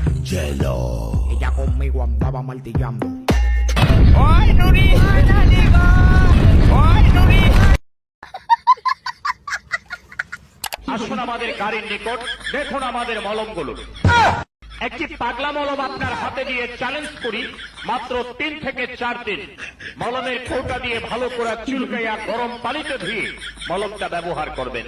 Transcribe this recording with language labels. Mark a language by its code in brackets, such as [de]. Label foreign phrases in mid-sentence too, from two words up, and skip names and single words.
[es] Ella conmigo andaba martillando. ¡Ay, Nuri! ¡Ay, Nuri! [bn] আসুন আমাদের গাড়ির নিকট, দেখুন আমাদের মলমগুলো। একটি পাগলা মলম আপনার হাতে দিয়ে চ্যালেঞ্জ করি, মাত্র 3 থেকে 4 দিন মলমের কৌটা দিয়ে ভালো করে চুলকাইয়া গরম পানিতে ধুয়ে মলমটা ব্যবহার করবেন।